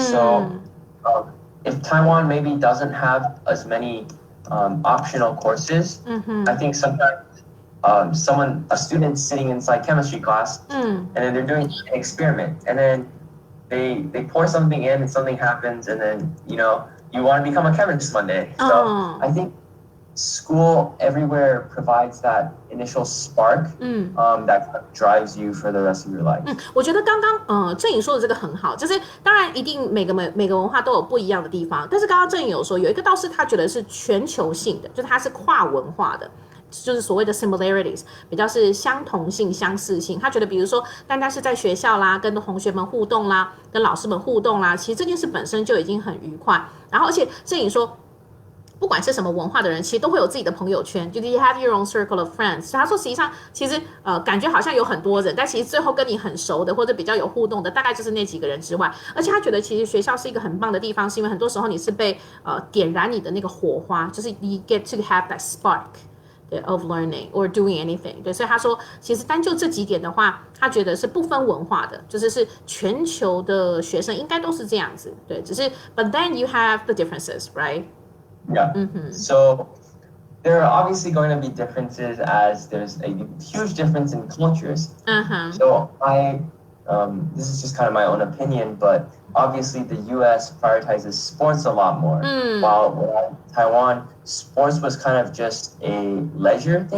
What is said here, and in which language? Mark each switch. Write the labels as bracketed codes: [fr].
[en] So if Taiwan maybe doesn't have as many optional courses, I think sometimes a student sitting inside chemistry class, and then they're doing an experiment, and then they pour something in and something happens, and then you want to become a chemist one day. So I think school everywhere provides that initial spark that kind of drives you for the rest of your life. [zh] 我觉得刚刚郑颖说的这个很好，就是当然一定每个文化都有不一样的地方，但是刚刚郑颖有说有一个倒是他觉得是全球性的，就是它是跨文化的。就是所谓的 similarities 比较是相同性相似性，他觉得比如说单单是在学校啦，跟同学们互动啦，跟老师们互动啦，其实这件事本身就已经很愉快。然后而且郑颖说不管是什么文化的人，其实都会有自己的朋友圈，就是 [en] you have your own circle of friends。 [zh] 他说实际上其实感觉好像有很多人，但其实最后跟你很熟的或者比较有互动的，大概就是那几个人之外。而且他觉得其实学校是一个很棒的地方，是因为很多时候你是被点燃你的那个火花，就是 [en] you get to have that spark。Of learning or doing anything， [zh] 对，所以他说，其实单就这几点的话，他觉得是不分文化的，是全球的学生应该都是这样子，对，只是 [en] but then you have the differences, right? Yeah. So there are obviously going to be differences as there's a huge difference in cultures. So this is just kind of my own opinion, but obviously the U.S. prioritizes sports a lot more, while Taiwan, sports was kind of just a leisure thing.